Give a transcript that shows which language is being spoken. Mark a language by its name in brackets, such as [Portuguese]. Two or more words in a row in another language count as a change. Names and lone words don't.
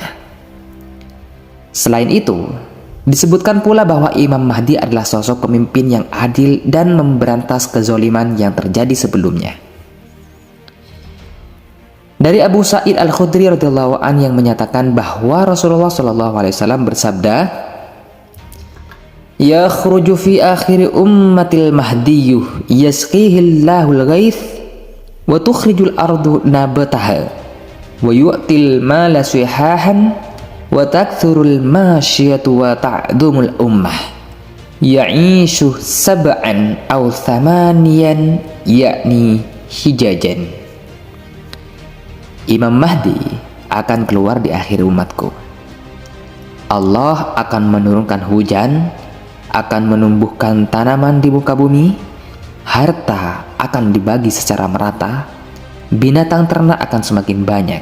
[Indonesian] Selain itu, disebutkan pula bahwa Imam Mahdi adalah sosok pemimpin yang adil dan memberantas kezaliman yang terjadi sebelumnya. Dari Abu Sa'id Al-Khudri [Arabic] رضي الله عن [Indonesian] yang menyatakan bahwa Rasulullah SAW bersabda, [Arabic] يخرج في آخر أمتي المهدي يسقيه الله الغيث وتخرج الأرض نباتها ويعطي المال صحاحا وتكثر الماشية وتعظم الأمة يعيش سبعا أو ثمانيا يعني حججا. [Indonesian] Imam Mahdi akan keluar di akhir umatku. Allah akan menurunkan hujan, akan menumbuhkan tanaman di muka bumi, harta akan dibagi secara merata, binatang ternak akan semakin banyak.